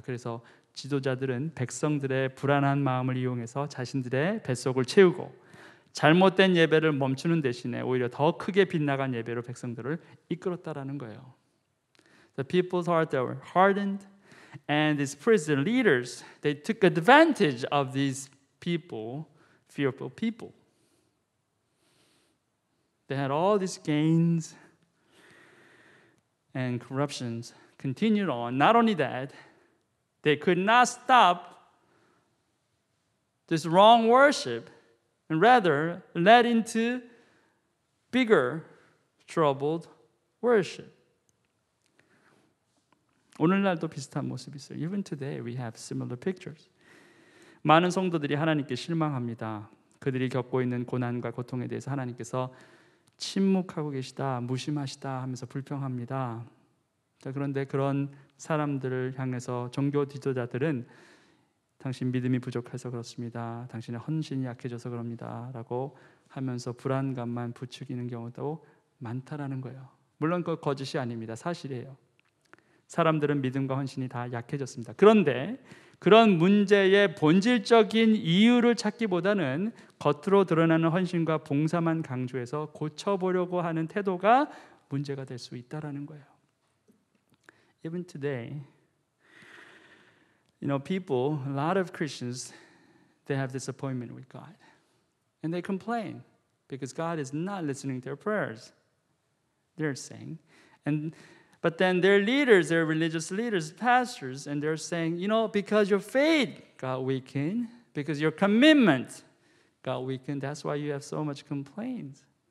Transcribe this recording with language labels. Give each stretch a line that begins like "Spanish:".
Korean: 그래서 지도자들은 백성들의 불안한 마음을 이용해서 자신들의 뱃속을 채우고 잘못된 예배를 멈추는 대신에 오히려 더 크게 빗나간 예배로 백성들을 이끌었다라는 거예요.
English: The people's hearts were hardened, and these priests and leaders, they took advantage of these people, fearful people. They had all these gains, and corruptions continued on. Not only that, they could not stop this wrong worship, and rather led into bigger troubled worship.
Korean: 오늘날도 비슷한 모습이 있어요.
English: Even today we have similar pictures.
Korean: 많은 성도들이 하나님께 실망합니다. 그들이 겪고 있는 고난과 고통에 대해서 하나님께서 침묵하고 계시다, 무심하시다 하면서 불평합니다. 자, 그런데 그런 사람들을 향해서 종교 지도자들은 당신 믿음이 부족해서 그렇습니다. 당신의 헌신이 약해져서 그럽니다. 라고 하면서 불안감만 부추기는 경우도 많다라는 거예요. 물론 그건 거짓이 아닙니다. 사실이에요. 사람들은 믿음과 헌신이 다 약해졌습니다. 그런데 그런 문제의 본질적인 이유를 찾기보다는 겉으로 드러나는 헌신과 봉사만 강조해서 고쳐보려고 하는 태도가 문제가 될 수 있다라는 거예요.
English: Even today, people, a lot of Christians, they have disappointment with God. And they complain because God is not listening to their prayers. They're saying. But then their leaders, their religious leaders, pastors, and they're saying, because your faith got weakened, because your commitment got weakened, that's why you have so much complaints.